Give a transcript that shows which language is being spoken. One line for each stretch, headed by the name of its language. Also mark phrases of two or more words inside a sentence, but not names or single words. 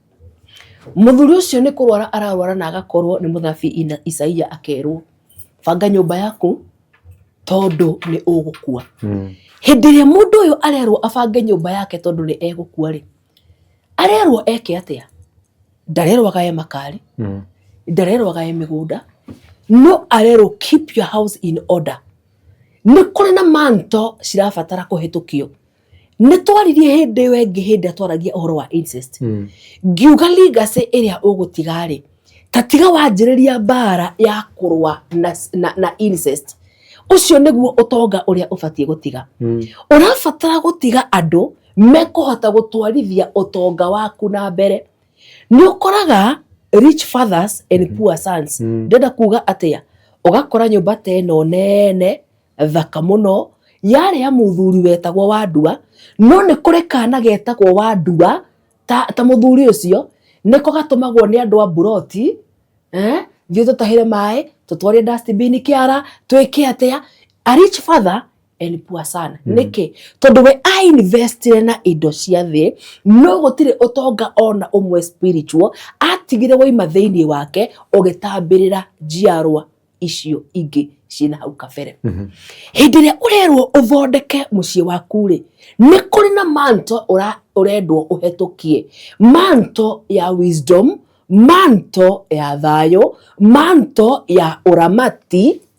Kikuyu: Muthuri ucio ni kurwara ararwara na agakorwo ni muthabi Isaia akerwo banga nyumba yaku tondu ni ugukua. Hindi ria mundu uyu arerwo abange nyumba yake tondu ni egukua ri arerwo eke atia? Ndarerwo gae makari, ndarerwo gae migunda, no arerwo
English: keep your house in order.
Kikuyu: Ni kuri na manto cirabatara kuhitukio. Ni twaririe hindi wengi hindi atwaragia uhoro wa incest. Ngiuga legacy iria ugutigari tatiga wanjiriria bara ya kurwa na incest. Ucio niguo utonga uria ubatie gutiga. Urabatara gutiga andu mekuhota gutwarithia utonga waku na mbere. Ni ukoraga
English: rich fathers and poor sons.
Kikuyu: Ndenda kuga atia ugakora nyumba teno nene thaka muno yari ya muthuri wetagwo Wandua, no ni kuri kana getagwo Wandua ta muthuri ucio niko gatumagwo ni andu a buroti thio tutahire mai tutware dustbin kiara twike atia.
English: A rich father and poor son.
Kikuyu: Niki tondu we
English: I invest
Kikuyu: na indo cia thi no gutire utonga ona umwe spiritual atigire woima thiini wake ugitambirira njiarwa icio ingi cina hau kabere. Hindi ria urerwo uthondeke mucii waku ri ni kuri na manto urendwo uhetukie, manto ya wisdom, manto ya thayo, manto ya uramati.